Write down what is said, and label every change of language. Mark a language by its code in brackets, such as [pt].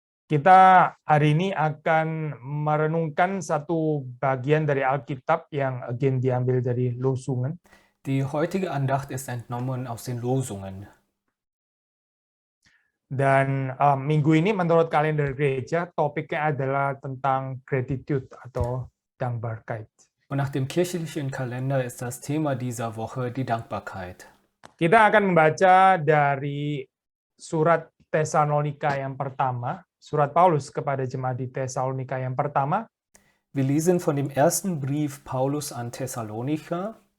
[id] kita hari ini akan merenungkan satu bagian dari Alkitab yang again diambil dari Losungen. [de] Die heutige Andacht ist entnommen aus den Losungen. [id] Dan minggu ini menurut kalender gereja topiknya adalah tentang gratitude atau dankbarkeit. [de] Und nach dem kirchlichen Kalender ist das Thema dieser Woche die Dankbarkeit. [id] Kita akan membaca dari surat Tesalonika yang pertama, surat Paulus kepada jemaat di Tesalonika yang pertama, [de] Wir lesen von dem ersten Brief Paulus an Thessalonicher,